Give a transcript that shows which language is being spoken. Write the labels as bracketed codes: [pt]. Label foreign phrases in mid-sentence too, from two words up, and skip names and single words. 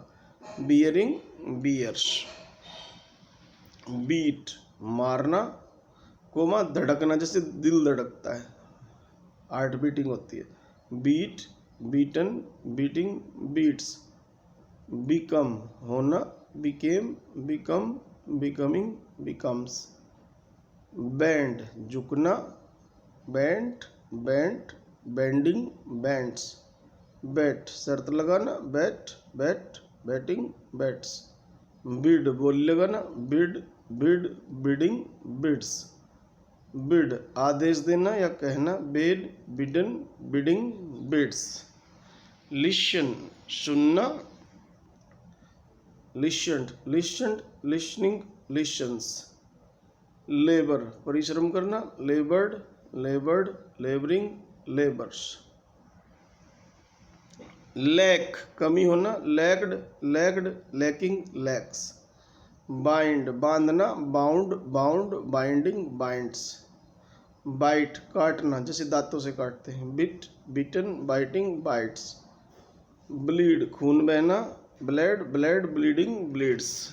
[en] bearing, bears. [hi] बीट, मारना, कोमा धड़कना, जैसे दिल धड़कता है, [en] heart beating [hi] होती है। [en] beat, beaten, beating, beats. become, होना, became, become, becoming, becomes. बैंड, झुकना, bent, bent, bending, bents. बेट, [hi] शर्त लगाना, [en] bet, bet, betting, bets. बिड, [hi] बोली लगाना, [en] bid, bid, bidding, bids. [hi] बिड, आदेश देना या कहना, बेड, [en] bidden, bidding, bids. लिशन, सुनना, listened, listened, listening, listens. लेबर, [hi] परिश्रम करना, [en] labored, labored, laboring, labors. लैक, [hi] कमी होना, [en] lacked, lacked, lacking, lacks. बाइंड, बांधना, bound, bound, binding, binds. [hi] बाइट, काटना, जैसे दांतों से काटते हैं। [en] bit, bitten, biting, bites. bleed, [hi] खून बहना, [en] bled, bled, bleeding, bleeds.